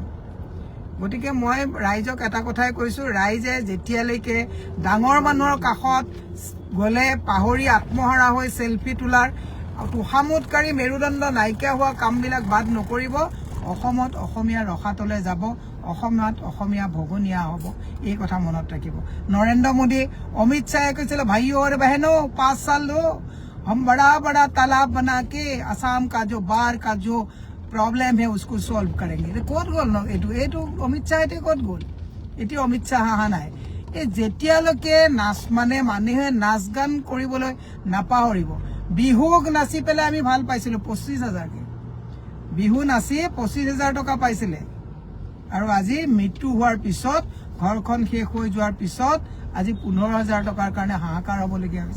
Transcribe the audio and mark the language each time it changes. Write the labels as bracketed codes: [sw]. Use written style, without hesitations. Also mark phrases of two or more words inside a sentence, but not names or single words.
[as] গতিকে মই ৰাইজক এটা কথাই কৈছোঁ, ৰাইজে যেতিয়ালৈকে ডাঙৰ মানুহৰ কাষত গ'লে পাহৰি আত্মহাৰা হৈ চেলফি তোলাৰ তোষামোদকাৰী মেৰুদণ্ড নাইকিয়া হোৱা কামবিলাক বাদ নকৰিব, অসমত অসমীয়া ৰসাতলে যাব, অসমত অসমীয়া ভগনীয়া হ'ব। এই কথা মনত ৰাখিব। নৰেন্দ্ৰ মোদী, অমিত শ্বাহে কৈছিলে [hi] भाइयो और बहनो 5 साल दो, हम बड़ा तालाब बना के आसाम का जो बाढ़ का जो प्रॉब्लम है उसको सॉल्व करेंगे। [as] ক'ত গ'ল ন এইটো অমিত শ্বাহ এতিয়া ক'ত গ'ল? এতিয়া অমিত শ্বাহ অহা নাই। এই যেতিয়ালৈকে মানুহে নাচ গান কৰিবলৈ নাপাহৰিব। বিহুক নাচি পেলাই আমি ভাল পাইছিলোঁ 25,000কে, বিহু নাচি 25,000 টকা পাইছিলে, আৰু আজি মৃত্যু হোৱাৰ পিছত ঘৰখন শেষ হৈ যোৱাৰ পিছত আজি 15,000 টকাৰ কাৰণে হাহাকাৰ হ'বলগীয়া হৈছে।